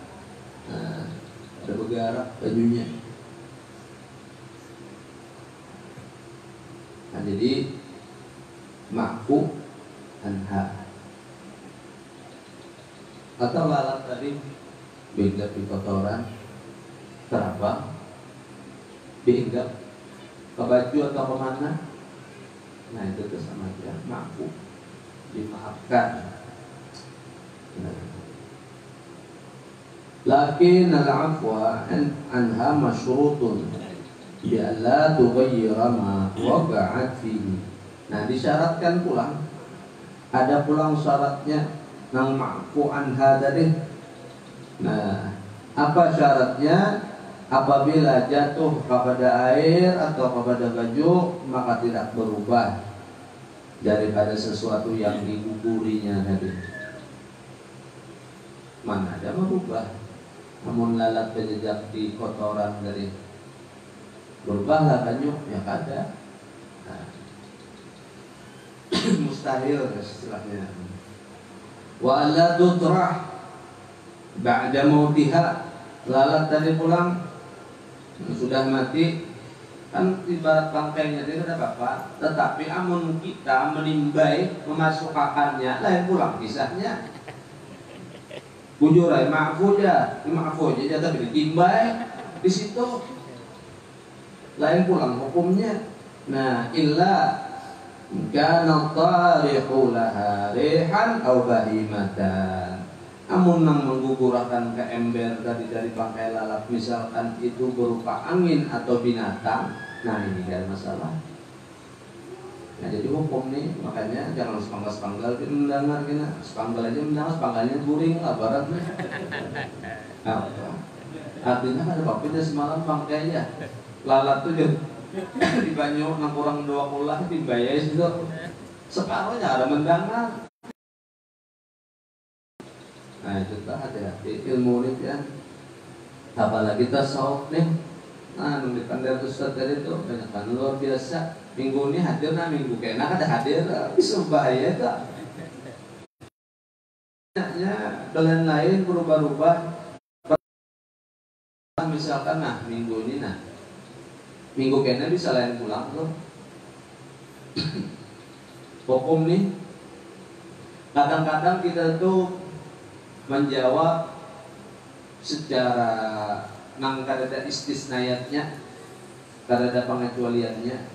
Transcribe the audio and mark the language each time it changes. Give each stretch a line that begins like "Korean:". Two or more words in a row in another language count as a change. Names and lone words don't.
Banjar: Nah, ada bergerak bajunya. Nah jadi
Arabic: معفو عنها
Banjar: atau lalat tadi beda di kotoran terabang, diinggap ke baju atau kemana. Nah itu tuh sama aja ma'fu, dimaafkan.
Arabic: لكن العفو عنها مشروط بألا تغير ما وقعت فيه.
Banjar: Nah disyaratkan pulang, ada pulang syaratnya nang
Arabic: معفو عنها
Banjar: tadi.
Indonesian: Nah apa syaratnya? Apabila jatuh kepada air atau kepada baju, maka tidak berubah daripada sesuatu yang digugurinya tadi.
Banjar: Mana ada merubah? Namun lalat berjejak di kotoran dari berubahlah banyu, ya kada.
Indonesian: Nah, mustahil istilahnya.
Arabic: ولا تطرح بعد موتها,
Banjar: lalat tadi pulang sudah mati kan ibarat bangkainya dia ada apa, tetapi amun kita menimbai memasukkannya lain pulang kisahnya. Bujur aja maafu aja tapi ditimbai di situ lain pulang hukumnya. Nah
Arabic: إلا كان طارق لها ريحا أو بهيمة,
Banjar: amun nang menggugurkan ke ember dari bangkai lalat misalkan itu berupa angin atau binatang, nah ini kan masalah. Nah jadi hukum nih, makanya jangan sepanggal mendengar kena sepanggal aja mendengar, sepanggalnya guring lah baratnya. Nah, artinya ada papanya semalam bangkainya lalat tuh di banyu nang kurang 20 dibayar itu separuhnya ada mendengar.
Indonesian: Nah itu hati-hati ilmu ini ya. Apalagi tasawuf nih.
Banjar: Nah di pandai Ustaz tadi itu banyak kan luar biasa. Minggu ini hadir, nah minggu kena ada hadir, bisa bahaya tak? Kalian lain berubah-ubah. Misalkan nah minggu ini nah minggu kena bisa lain pulang tuh.
Indonesian: Hukum nih.
Banjar: Kadang-kadang kita tuh menjawab secara nang kadada istisnayatnya, kadada pengecualiannya.